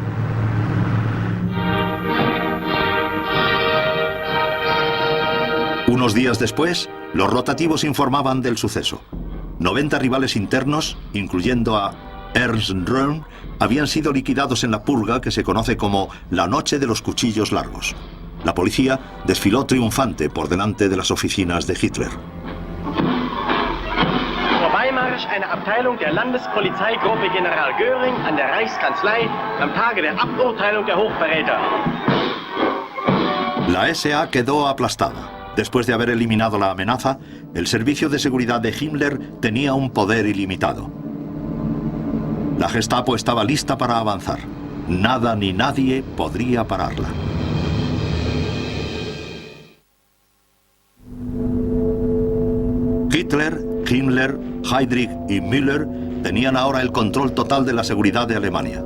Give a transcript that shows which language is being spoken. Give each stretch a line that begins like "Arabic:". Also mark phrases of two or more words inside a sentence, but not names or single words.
Spanish: Unos días después, los rotativos informaban del suceso. 90 rivales internos, incluyendo a Ernst Röhm, habían sido liquidados en la purga que se conoce como la Noche de los Cuchillos Largos. La policía desfiló triunfante por delante de las oficinas de Hitler.
German: Vorbeimarsch einer Abteilung der Landespolizeigruppe General Göring an der Reichskanzlei am Tage der Aburteilung der Hochverräter.
Spanish: La SA quedó aplastada. Después de haber eliminado la amenaza, el servicio de seguridad de Himmler tenía un poder ilimitado. La Gestapo estaba lista para avanzar. Nada ni nadie podría pararla. Hitler, Himmler, Heydrich y Müller tenían ahora el control total de la seguridad de Alemania.